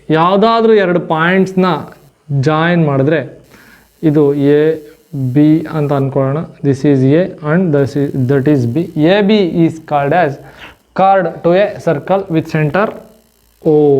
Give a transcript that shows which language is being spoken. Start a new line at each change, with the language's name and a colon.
Kannada: ಯಾವುದಾದ್ರೂ 2 ಪಾಯಿಂಟ್ಸ್ನ ಜಾಯಿನ್ ಮಾಡಿದ್ರೆ ಇದು AB ಅಂತ ಅಂದ್ಕೊಳ್ಳೋಣ.
English: This is A and that is B. AB is called as chord to a circle with centre O.